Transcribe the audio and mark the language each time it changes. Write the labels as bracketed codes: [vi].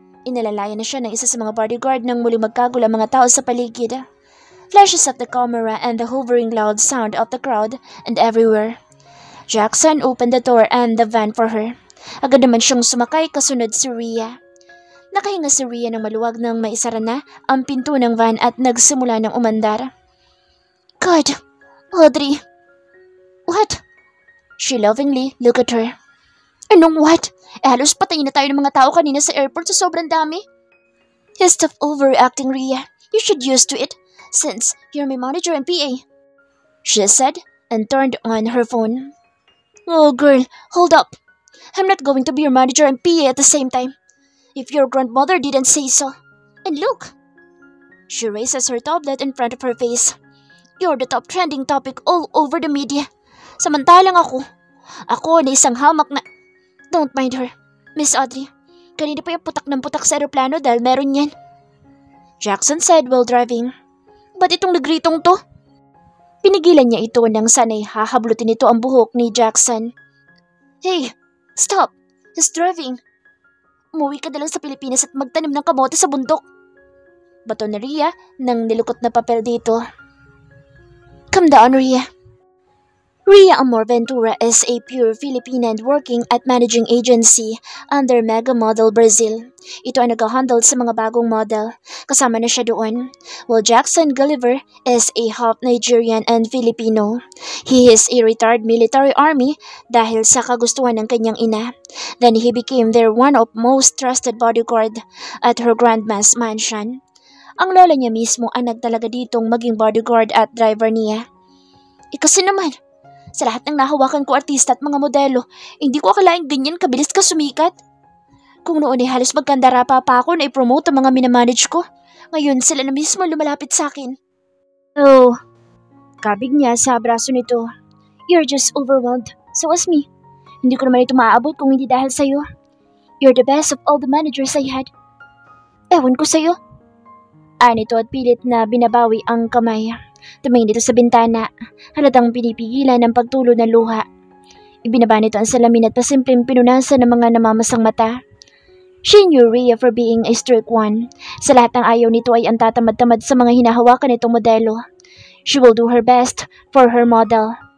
[tl] Inalalayan na siya ng isa sa mga bodyguard nang muli magkagulo ang mga tao sa paligid. [en] Flashes of the camera and the hovering loud sound of the crowd and everywhere. Jackson opened the door and the van for her. [tl] Agad naman siyang sumakay kasunod si Rhea. Nakahinga si Rhea ng maluwag nang maisara na ang pinto ng van at nagsimula ng umandar. [en] God, Audrey. What? She lovingly looked at her. [tl] Anong what? Halos patayin na tayo ng mga tao kanina sa airport sa sobrang dami. [en] Stop overreacting, Rhea. You should used to it, since you're my manager and PA. She said and turned on her phone. Oh girl, hold up. I'm not going to be your manager and PA at the same time. If your grandmother didn't say so. And look. She raises her tablet in front of her face. You're the top trending topic all over the media. [tl] Samantalang ako na isang hamak na... [en] Don't mind her, Miss Audrey. [tl] Kanina pa yung putak ng putak sa aeroplano dahil meron yan. [en] Jackson said while driving. [tl] Ba't itong nagritong to? Pinigilan niya ito nang sanay hahablutin ito ang buhok ni Jackson. [en] Hey, stop! He's driving. [tl] Umuwi ka na lang sa Pilipinas at magtanim ng kamote sa bundok. Bato ni Rhea nang nilukot na papel dito. [en] Calm down, Rhea. Rhea Amor Ventura is a pure Filipina and working at managing agency under Mega Model Brazil. [tl] Ito ay nag-handle sa mga bagong model. Kasama na siya doon. [en] While Jackson Gulliver is a half Nigerian and Filipino. He is a retired military army [tl] dahil sa kagustuhan ng kanyang ina. [en] Then he became their one of most trusted bodyguard at her grandma's mansion. [tl] Ang lola niya mismo ang nagtalaga ditong maging bodyguard at driver niya. Kasi naman, sa lahat ng nahawakan ko artista at mga modelo, hindi ko akalaing ganyan kabilis ka sumikat. Kung noon ay halos magkandara pa ako na i-promote ang mga minamanage ko, ngayon sila na mismo lumalapit sa akin. Oh, kabig niya sa braso nito. [en] You're just overwhelmed. So was me. [tl] Hindi ko naman ito maaabot kung hindi dahil sa'yo. [en] You're the best of all the managers I had. [tl] Ewan ko sa'yo. Nito at pilit na binabawi ang kamay. Tumingin dito sa bintana. Halatang pinipigilan ang pagtulo ng luha. Ibinaba nito ang salamin at pasimpleng pinunasan ng mga namamasang mata. [en] She knew Rhea for being a strict one. [tl] Sa lahat ng ayaw nito ay ang tatamad-tamad sa mga hinahawakan nitong modelo. [en] She will do her best for her model.